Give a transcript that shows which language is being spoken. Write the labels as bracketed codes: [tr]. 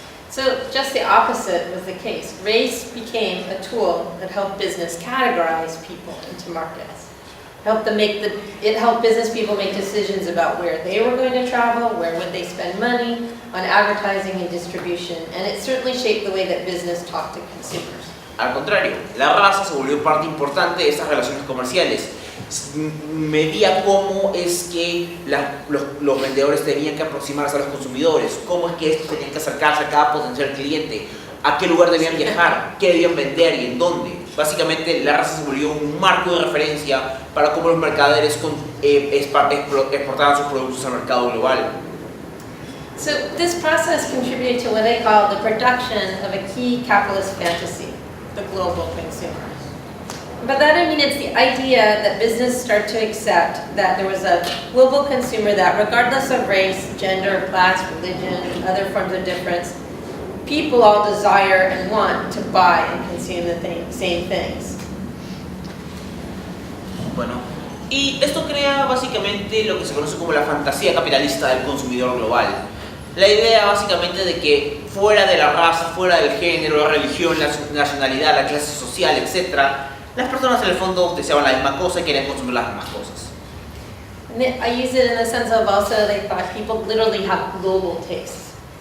[en] So just the opposite was the case. Race became a tool that helped business categorize people into markets. It helped business people make decisions about where they were going to travel, where would they spend money, on advertising and distribution, and it certainly shaped the way that business talked to consumers. [es] Al contrario, la raza se volvió parte importante de estas relaciones comerciales. Medía cómo es que los vendedores tenían que aproximarse a los consumidores, cómo es que estos tenían que acercarse a cada potencial cliente, a qué lugar debían viajar, qué debían vender y en dónde. Básicamente la raza se volvió un marco de referencia para cómo los mercaderes exportaban sus productos al mercado global. [en] So this process contributed to what they call the production of a key capitalist fantasy, the global consumer. By that I mean it's the idea that business start to accept that there was a global consumer that regardless of race, gender, class, religion, and other forms of difference, people all desire and want to buy and consume the same things. [es] Bueno, y esto crea básicamente lo que se conoce como la fantasía capitalista del consumidor global. La idea básicamente de que fuera de la raza, fuera del género, la religión, la nacionalidad, la clase social, etc., las personas en el fondo deseaban la misma cosa y querían consumir las mismas cosas. [en] I use it in the sense of also they thought people literally have global tastes.